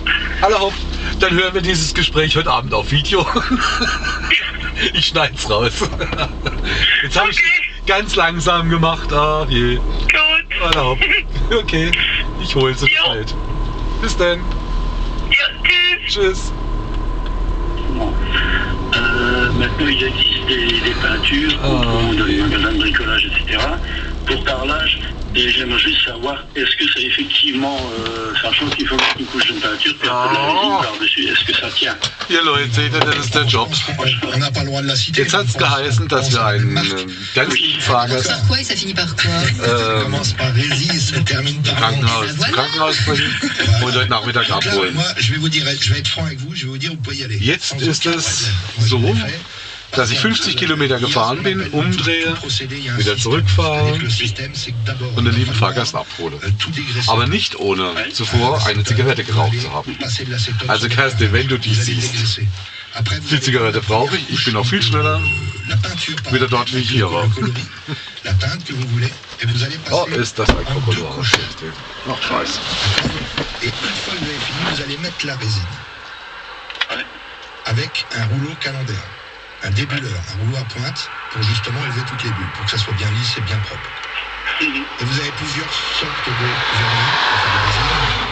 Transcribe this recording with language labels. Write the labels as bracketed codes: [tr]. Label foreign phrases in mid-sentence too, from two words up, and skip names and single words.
[de] Hallo, dann hören wir dieses Gespräch heute Abend auf Video. Ich schneid's raus. Jetzt habe ich ganz langsam gemacht. Ah, je. Gut. Hallo. Okay, ich hole es Jo. bald. Bis dann. Ja, tschüss. Tschüss. [fr] Maintenant, il existe des peintures qu'on trouve dans les magasins de bricolage, etc. Pour carrelage Et j'aimerais juste savoir, est-ce que c'est effectivement, sachant qu'il faut mettre une couche de peinture, puis un peu de résine par-dessus, est-ce que ça tient? [de] Hier Leute, seht ihr, das ist der Job. [fr] On n'a pas le droit de la citer. [de] Jetzt hat es geheißen, dass wir einen ganz lieben Fahrgast [fr] Par quoi et ça finit par quoi? Ça commence par résine, ça termine par [de] Krankenhaus bringen und heute Nachmittag [fr] Donc là, [de] abholen. [fr] moi, je vais vous dire, je vais être franc avec vous, je vais vous dire, vous pouvez y aller. [de] Jetzt [fr] Sans [de] ist [fr] aucun [de] es [fr] problème. [de] so, [fr] Moi, je l'ai fait. [de] dass ich 50 Kilometer gefahren bin, umdrehe, wieder [fr] Avec [de] zurückfahre [fr] le système, c'est que d'abord, [de] und den [fr] il va [de] lieben [fr] falloir, [de] Fahrgast abhole. [fr] tout dégraisser. [de] Aber nicht ohne zuvor eine Zigarette geraucht zu haben. [fr] Passer de l'acétone [de] Also [fr] sur le [de] Kerstin, [fr] terrain. [de] wenn du die [fr] Vous allez [de] siehst, [fr] dégraisser. Après, vous [de] die [fr] allez [de] Zigarette brauche ich. Ich bin auch viel schneller. [fr] la peinture par [de] wieder dort, wie ich hier war. [fr] le coloris, la teinte que vous voulez, et vous allez passer [de] Oh, ist das ein [fr] en deux [de] Krokodil. [fr] couches. [de] Ach, scheiße. [fr] Et une fois que vous avez fini, vous allez mettre la résine Ouais. avec un rouleau calendaire, un débulleur, un rouleau à pointe pour justement élever toutes les bulles, pour que ça soit bien lisse et bien propre. Mhm. Et vous avez plusieurs sortes de vernis, enfin de résine.